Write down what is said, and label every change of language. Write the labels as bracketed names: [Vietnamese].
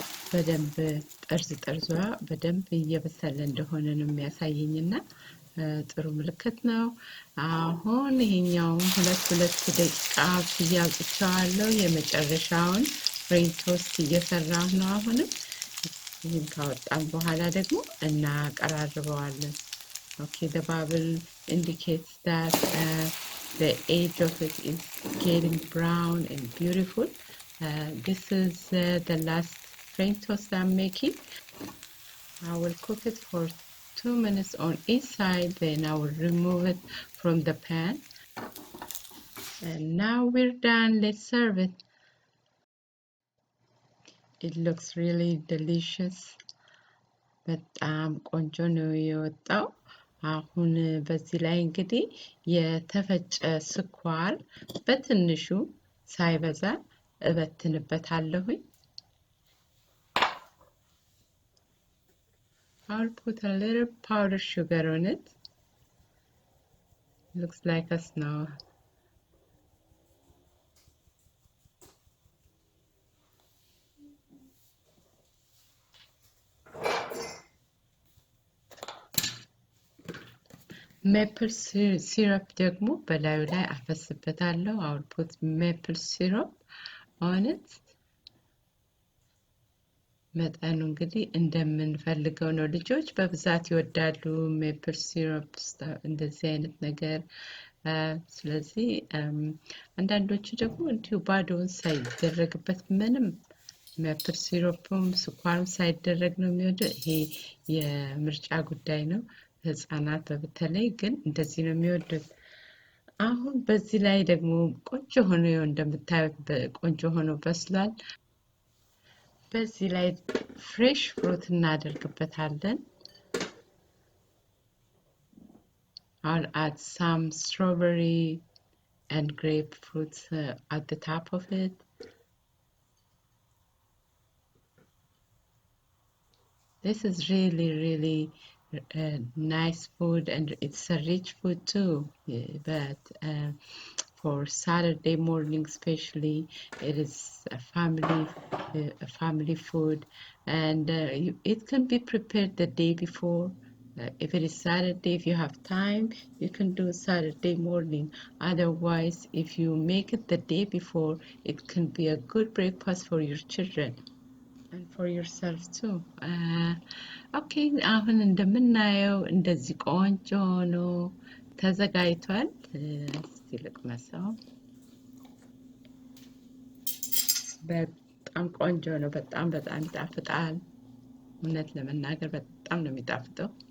[Amharic] በደንብ ጠርዟ በደንብ እየበሰለ እንደሆነ ነው የሚያሳየኝና ጥሩ ምልክት ነው። አሁን ይሄኛውን ሁለት ደቂቃ አውጥቼዋለሁ። የመጨረሻውን ፍሬንች ቶስት እየሰራሁ ነው። አሁንም ይሄን ካወጣን በኋላ ደግሞ እናቀራርበዋለን። [English] Okay, the bubble indicates that the edge of it is getting brown and beautiful. This is the last French toast I'm making. I will cook it for 2 minutes on each side, then I will remove it from the pan. And now we're done. Let's serve it. It looks really delicious. [Amharic] በጣም ቆንጆ ነው የወጣው። አሁን በዚህ ላይ እንግዲህ የተፈጨ ስኳር በትንሹ ሳይበዛ እበትንበታለሁኝ። [English] I'll put a little powdered sugar on it. Looks like a snow. Maple syrup [Amharic] ደግሞ በላዩ ላይ አፈስበታለሁ። [English] I'll put maple syrup on it. [Amharic] መጠኑ እንግዲህ እንደምንፈልገው ነው። ልጆች በብዛት ይወዳሉ ሜፕል ሲረፕ እንደዚህ አይነት ነገር። ስለዚህ አንዳንዶቹ ደግሞ እንዲሁ ባዶውን ሳይደረግበት ምንም ሜፕል ሲረፕም ስኳርም ሳይደረግ ነው የሚወደው። ይሄ የምርጫ ጉዳይ ነው። ህፃናት በተለይ ግን እንደዚህ ነው የሚወዱት። አሁን በዚህ ላይ ደግሞ ቆንጆ ሆኖ እንደምታዩት ቆንጆ ሆኖ በስሏል። በዚህ ላይ ፍሬሽ ፍሩት እናደርግበታለን። [English] I'll add some strawberry and grapefruit at the top of it. This is really nice food, and it's a rich food too. But for Saturday morning especially, it is a family food, and it can be prepared the day before. If it is Saturday, if you have time, you can do Saturday morning. Otherwise, if you make it the day before, it can be a good breakfast for your children and for yourself too. [Amharic] Okay, አሁን እንደምናየው እንደዚህ ቆንጆ ሆኖ ተዘጋጅቷል። እስቲ ልቅመሰው። በጣም ቆንጆ ነው። በጣም ይጣፍጣል። እውነት ለመናገር በጣም ነው የሚጣፍጠው።